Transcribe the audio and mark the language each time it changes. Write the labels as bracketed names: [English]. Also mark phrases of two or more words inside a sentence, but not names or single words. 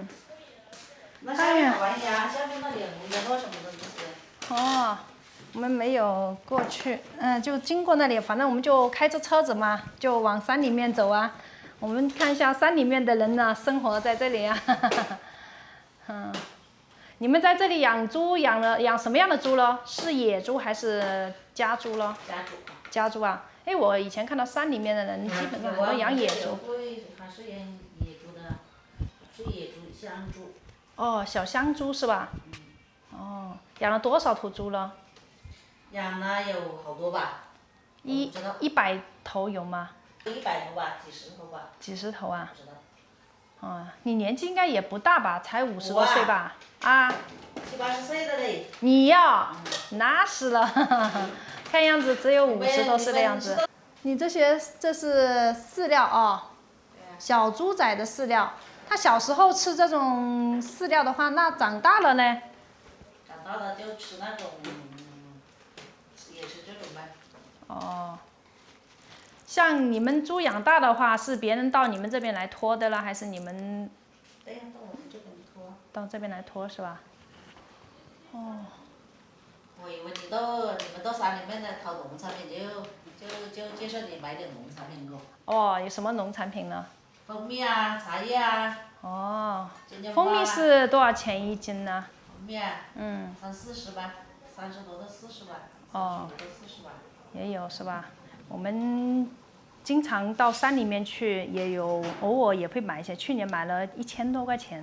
[Chinese] 那下面好玩呀，下面那裡有多什麼的東西。哦，我們沒有過去，就經過那裡，反正我們就開着車子嘛，就往山裡面走啊。我們看一下山裡面的人呢，生活在這裡啊。嗯，你們在這裡養豬，養什麼樣的豬咯？是野豬還是家豬咯？家豬。家豬啊？哎，我以前看到山裡面的人，基本上很多養野豬。還是養野豬的，是野豬、香豬。哦，小香豬是吧？哦，養了多少頭豬了？養了有好多吧 100頭有嗎？100頭吧，幾十頭吧。幾十頭啊？不知道。哦，你年紀應該也不大吧？才50多歲吧？啊？70、80歲的嘞。你呀？那是了，看樣子只有50多歲的樣子。你這是飼料哦，小豬仔的飼料。它小時候吃這種飼料的話，那長大了呢？長大了就吃那種，也是這種唄。哦。像你們豬養大的話，是別人到你們這邊來拖的了，還是你們？對呀，到我們這邊拖。到這邊來拖是吧？哦。我以為你們到山裡面來淘農產品，就介紹你買點農產品咯。哦，有什麼農產品呢？蜂蜜啊，茶葉啊。哦。蜂蜜是多少錢一斤呢？蜂蜜啊。嗯。 30-40吧，30多到40吧。哦。 30多到40吧。也有是吧？我們經常到山裡面去，也有偶爾也會買一些。去年買了1000多塊錢。